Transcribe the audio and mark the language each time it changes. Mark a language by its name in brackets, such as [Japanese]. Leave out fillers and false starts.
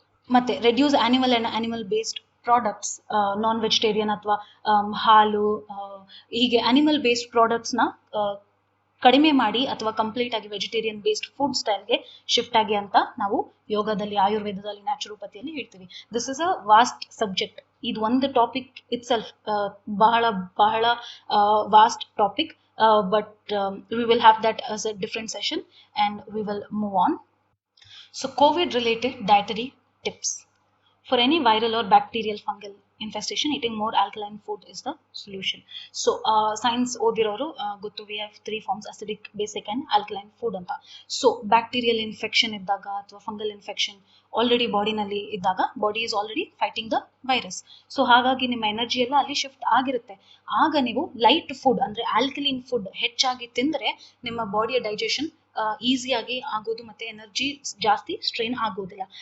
[Kannada] ಮತ್ತೆ [English] reduce animal based products, [Kannada] non vegetarian ಅಥವಾ ಹಾಲು, ಹೀಗೆ ಅನಿಮಲ್ ಬೇಸ್ಡ್ ಪ್ರಾಡಕ್ಟ್ಸ್ನ ಕಡಿಮೆ ಮಾಡಿ ಅಥವಾ ಕಂಪ್ಲೀಟ್ ಆಗಿ ವೆಜಿಟೇರಿಯನ್ ಬೇಸ್ಡ್ ಫುಡ್ ಸ್ಟೈಲ್ಗೆ ಶಿಫ್ಟ್ ಆಗಿ ಅಂತ ನಾವು ಯೋಗದಲ್ಲಿ, ಆಯುರ್ವೇದದಲ್ಲಿ, ನ್ಯಾಚುರೋಪತಿಯಲ್ಲಿ ಹೇಳ್ತೀವಿ. [English] This is a vast subject. [Kannada] ಇದು ಒಂದು [English] Topic itself ಬಹಳ vast topic. but we will have that as a different session and we will move on. So COVID related dietary tips. For any viral or bacterial fungal infestation, eating more alkaline food is the solution. So science [Kannada] ಓದಿರೋರು ಗೊತ್ತು, [English] we have three forms: acidic, basic and alkaline food ಅಂತ. [Kannada] So bacterial infection ಇದ್ದಾಗ ಅಥವಾ fungal infection already ಬಾಡಿನಲ್ಲಿ ಇದ್ದಾಗ [English] Body is already fighting the virus. [Kannada] So ಹಾಗಾಗಿ ನಿಮ್ಮ energy ಎಲ್ಲ ಅಲ್ಲಿ shift ಆಗಿರುತ್ತೆ. ಆಗ ನೀವು ಲೈಟ್ ಫುಡ್ ಅಂದ್ರೆ ಆಲ್ಕಲಿನ್ ಫುಡ್ ಹೆಚ್ಚಾಗಿ ತಿಂದ್ರೆ ನಿಮ್ಮ ಬಾಡಿಯ ಡೈಜೆಷನ್ ಈಸಿಯಾಗಿ ಆಗೋದು ಮತ್ತೆ ಎನರ್ಜಿ ಜಾಸ್ತಿ ಸ್ಟ್ರೈನ್ ಆಗೋದಿಲ್ಲ.